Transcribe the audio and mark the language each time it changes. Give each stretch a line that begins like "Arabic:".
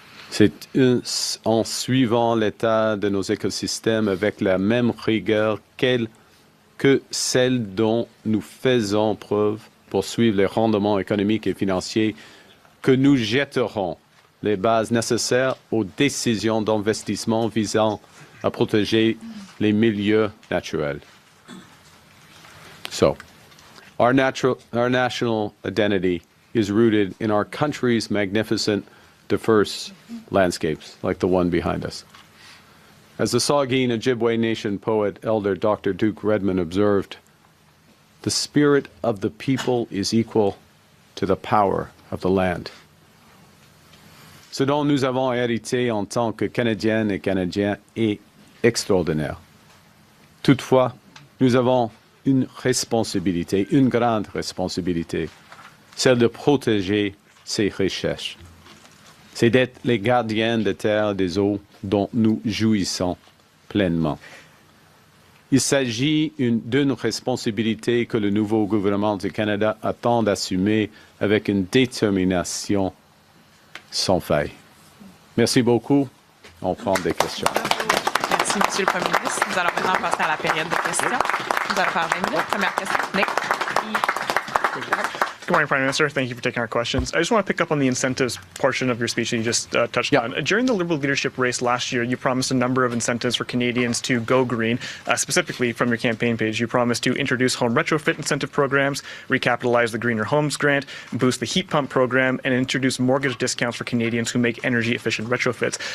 French: C'est en suivant l'état de nos écosystèmes avec la même rigueur que celle dont nous faisons preuve pour suivre les rendements économiques et financiers que nous jetterons les bases nécessaires aux décisions d'investissement visant à protéger les milieux naturels.
English: So, our national identity is rooted in our country's magnificent, diverse landscapes, like the one behind us. As the Saugeen Ojibwe Nation poet, Elder Dr. Duke Redman observed, the spirit of the people is equal to the power of the land.
French: Ce dont nous avons hérité en tant que Canadiennes et Canadiens est extraordinaire. Toutefois, nous avons une responsabilité, une grande responsabilité, celle de protéger ces richesses. C'est d'être les gardiens des terres et des eaux dont nous jouissons pleinement. Il s'agit d'une responsabilité que le nouveau gouvernement du Canada attend d'assumer avec une détermination sans faille. Merci beaucoup. On prend des questions. Merci, Monsieur le Premier ministre. Nous allons maintenant passer à la période de questions. Nous allons faire 20 minutes. Première question, Nick.
English: Good morning, Prime Minister. Thank you for taking our questions. I just want to pick up on the incentives portion of your speech that you just touched on. During the Liberal leadership race last year, you promised a number of incentives for Canadians to go green. Specifically, from your campaign page, you promised to introduce home retrofit incentive programs, recapitalize the Greener Homes Grant, boost the heat pump program, and introduce mortgage discounts for Canadians who make energy-efficient retrofits.